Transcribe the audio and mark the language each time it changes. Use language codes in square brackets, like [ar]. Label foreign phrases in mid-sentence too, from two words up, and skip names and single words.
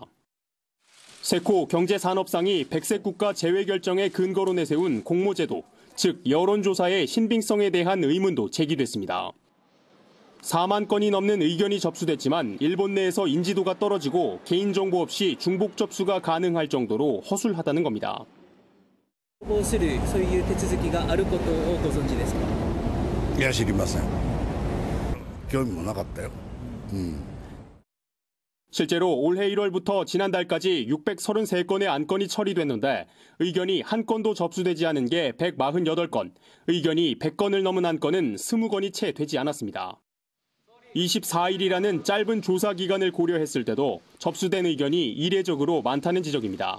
[ko] 세코 경제산업상이 백색 국가 제외 결정의 근거로 내세운 공모제도, 즉 여론조사의 신빙성에 대한 의문도 제기됐습니다. 4만 건이 넘는 의견이 접수됐지만 일본 내에서 인지도가 떨어지고 개인정보 없이 중복 접수가 가능할 정도로 허술하다는 겁니다. [ja] そういう手続きがあることをご存知ですか? いや、知りません。興味もなかったよ。 [ko] 실제로 올해 1월부터 지난달까지 633건의 안건이 처리됐는데 의견이 한 건도 접수되지 않은 게 148건, 의견이 100건을 넘은 안건은 20건이 채 되지 않았습니다. 24일이라는 짧은 조사 기간을 고려했을 때도 접수된 의견이 이례적으로 많다는 지적입니다.